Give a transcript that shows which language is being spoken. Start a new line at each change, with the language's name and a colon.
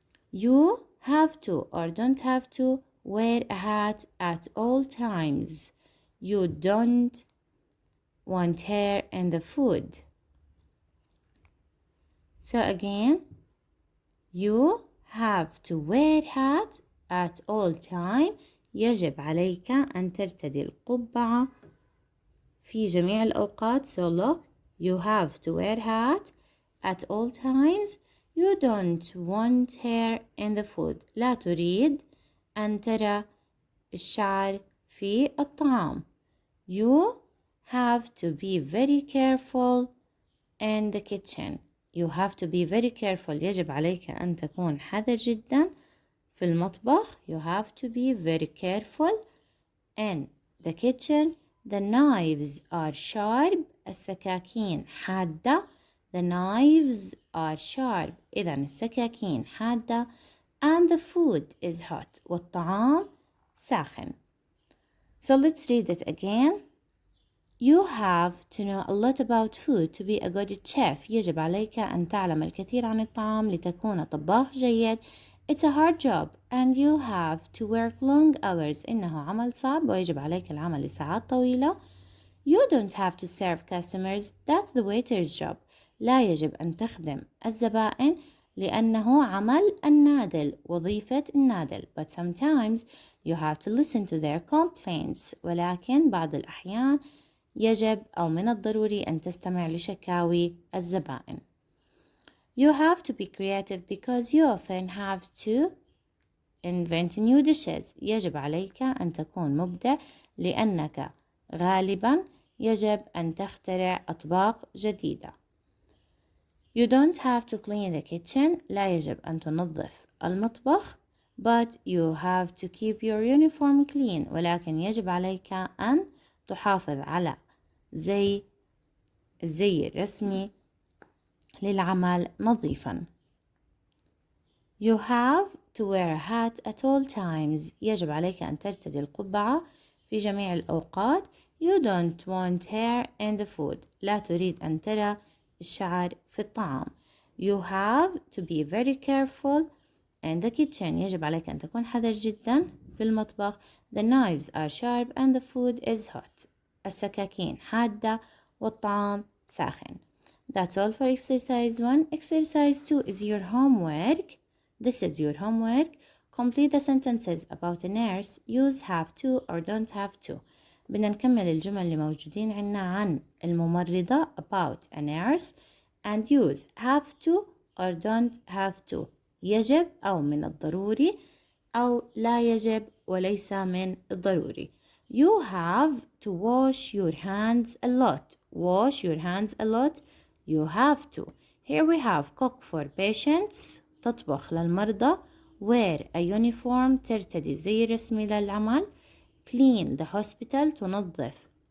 English: You have to or don't have to wear a hat at all times. You don't want hair in the food. So again, you have to wear hat at all time.
Arabic: يجب عليك أن ترتدي القبعة في جميع الأوقات.
English: So look, you have to wear hat at all times. You don't want hair in the food.
Arabic: لا تريد أن ترى الشعر في الطعام.
English: You have to be very careful in the kitchen. You have to be very careful.
Arabic: يجب عليك أن تكون حذر جدا في المطبخ.
English: You have to be very careful in the kitchen. The knives are sharp.
Arabic: السكاكين حادة.
English: The knives are sharp.
Arabic: إذن السكاكين حادة.
English: And the food is hot.
Arabic: والطعام ساخن.
English: So let's read it again. You have to know a lot about food to be a good chef.
Arabic: يجب عليك أن تعلم الكثير عن الطعام لتكون طباخ جيد.
English: It's a hard job and you have to work long hours.
Arabic: إنه عمل صعب ويجب عليك العمل لساعات طويلة.
English: You don't have to serve customers. That's the waiter's job.
Arabic: لا يجب أن تخدم الزبائن لأنه عمل النادل، وظيفة النادل.
English: But sometimes you have to listen to their complaints.
Arabic: ولكن بعض الأحيان يجب أو من الضروري أن تستمع لشكاوي الزبائن.
English: You have to be creative because you often have to invent new dishes.
Arabic: يجب عليك أن تكون مبدع لأنك غالبا يجب أن تخترع أطباق جديدة.
English: You don't have to clean the kitchen.
Arabic: لا يجب أن تنظف المطبخ.
English: But you have to keep your uniform clean.
Arabic: ولكن يجب عليك أن تحافظ على زي الزي الرسمي للعمل نظيفا.
English: You have to wear a hat at all times.
Arabic: يجب عليك أن ترتدي القبعة في جميع الأوقات.
English: You don't want hair in the food.
Arabic: لا تريد أن ترى الشعر في الطعام.
English: You have to be very careful in the kitchen.
Arabic: يجب عليك أن تكون حذر جدا في المطبخ.
English: The knives are sharp and the food is hot.
Arabic: السكاكين حادة والطعام ساخن.
English: That's all for exercise 1. Exercise 2 is your homework. This is your homework. Complete the sentences about a nurse. Use have to or don't have to.
Arabic: بدنا نكمل الجمل اللي موجودين عنا عن الممرضة
English: about a nurse and use have to or don't have to.
Arabic: يجب أو من الضروري أو لا يجب وليس من الضروري.
English: You have to wash your hands a lot. Wash your hands a lot. You have to. Here we have cook for patients.
Arabic: تطبخ للمرضى.
English: Wear a uniform.
Arabic: ترتدي زي رسمي للعمل.
English: Clean the hospital.
Arabic: تنظف.